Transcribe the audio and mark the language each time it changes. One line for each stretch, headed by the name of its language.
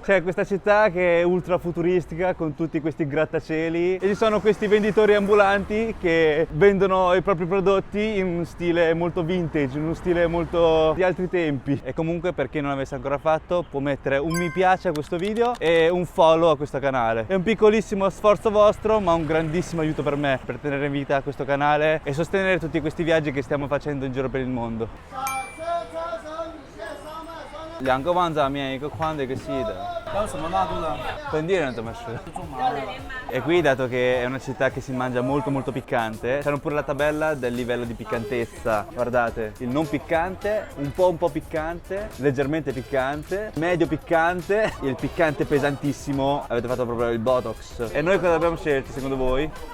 Italian: C'è questa città che è ultra futuristica con tutti questi grattacieli e ci sono questi venditori ambulanti che vendono i propri prodotti in un stile molto vintage, in uno stile molto di altri tempi. E comunque, per chi non l'avesse ancora fatto, può mettere un mi piace a questo video e un follow a questo canale. È un piccolissimo sforzo vostro, ma un grandissimo aiuto per me, per tenere in vita questo canale e sostenere tutti questi viaggi che stiamo facendo in giro per il mondo.
Chinese: 2个旺仔面，一个宽的，一个细的。要什么辣度的？本地人怎么吃？
Italian: E qui, dato che è una città che si mangia molto piccante, c'hanno pure la tabella del livello di piccantezza. Guardate, il non piccante, un po' piccante, leggermente piccante, medio piccante, il piccante pesantissimo. Avete fatto proprio il Botox. E noi cosa abbiamo scelto secondo voi?